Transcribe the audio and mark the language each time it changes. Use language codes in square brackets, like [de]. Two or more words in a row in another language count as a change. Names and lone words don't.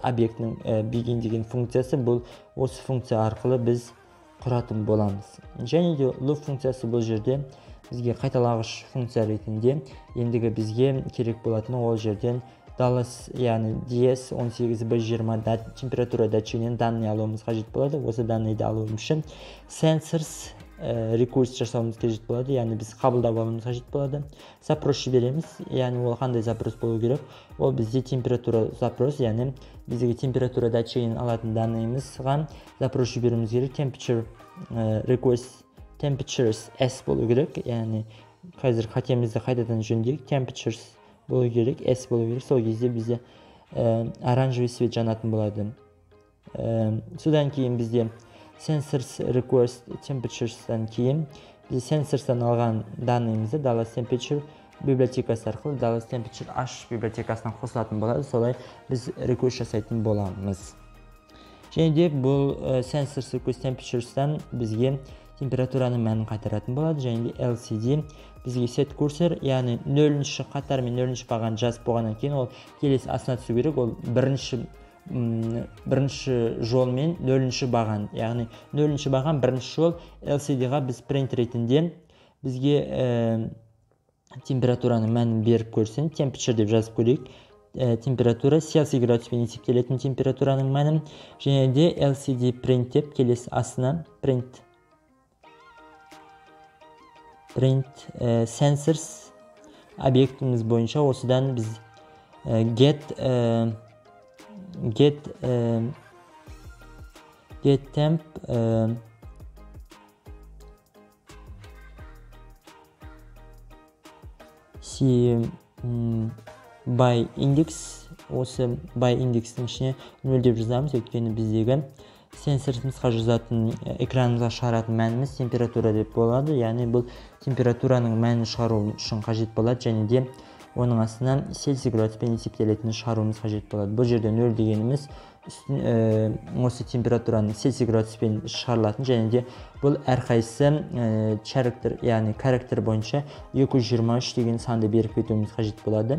[kk] Объектінің begin деген функциясы, бұл осы функция арқылы біз құратын боламыз. Және де loop функциясы бұл жерде бізге қайталағыш функция ретінде ендігі бізге керек болатын ол жерден Dallas, яғни DS18B20 температура датчигінен данный алуымыз қажет болады. Осы данныйды алу үшін [en] sensors request [kk] жасауымыз қажет болады, яғни біз қабылдап алуымыз қажет болады. Запрос жібереміз, яғни ол қандай запрос болу керек? Ол бізде температура запрос, яғни біздегі температура датчигінен алатын данныйымызға запрос жіберуіміз керек. [en] Temperature request temperatures S [kk] болу керек, яғни қазір қатемізді қайтадан жөндейік. Temperatures болу керек, S болу керек. Сол кезде бізде [ru] оранжевый свет [kk] жанатын болады. Содан кейін бізде [en] sensors request temperatures'тан [kk] кейін біз sensors'тан алған данныйымызды Dallas temperature библиотекасы арқылы Dallas temperature H библиотекасынан қосылатын болады. Солай біз request жасайтын боламыз. Және де бұл [en] sensors request temperatures'тан [kk] бізге температураның мәнін қайтаратын болады. Және де LCD бізге [en] set cursor, [kk] яғни 0-ші қатар мен 0-ші бағаны жазып болғаннан кейін ол келесі астына түсу керек. Ол бірінші жол мен 0-ші баған, яғни 0-ші баған бірінші жол. LCD-ға біз print ретінде бізге температураның мәнін беріп көрсін. Temperature деп жазып көрейік. Температура Celsius градуспен есептелетін температураның мәнін. Және де [en] LCD print [kk] деп келесі астына [en] print sensors [kk] объектіміз бойынша осыдан біз [en] get temp by index, [kk] осы [en] by indexтің [kk] ішіне 0 деп жазамыз, өйткені біздегі сенсорымызға жазатын, экранымызға шығаратын мәніміз температура деп болады. Яғни бұл температураның мәнін шығару үшін қажет болады, және де оның астынан Celsius градуспен есептелетінін шығаруымыз қажет болады. Бұл жерде 0 дегеніміз осы температураның Celsius градуспен шығарылатын, және де бұл әрқайсысы яғни характер бойынша 223 деген санды беріп кетуіміз қажет болады.